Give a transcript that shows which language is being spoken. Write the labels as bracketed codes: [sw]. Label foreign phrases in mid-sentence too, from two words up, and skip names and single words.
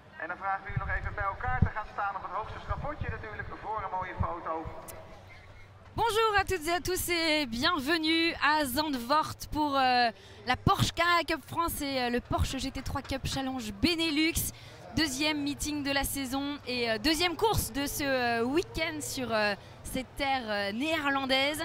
[nl] dan vragen we jullie nog even bij elkaar te gaan staan op het hoogste schavotje natuurlijk voor een mooie foto. [fr] Bonjour à toutes et à tous et bienvenue à Zandvoort pour la Porsche Carrera Cup France et le Porsche GT3 Cup Challenge Benelux. Deuxième meeting de la saison et deuxième course de ce week-end sur cette terre néerlandaise.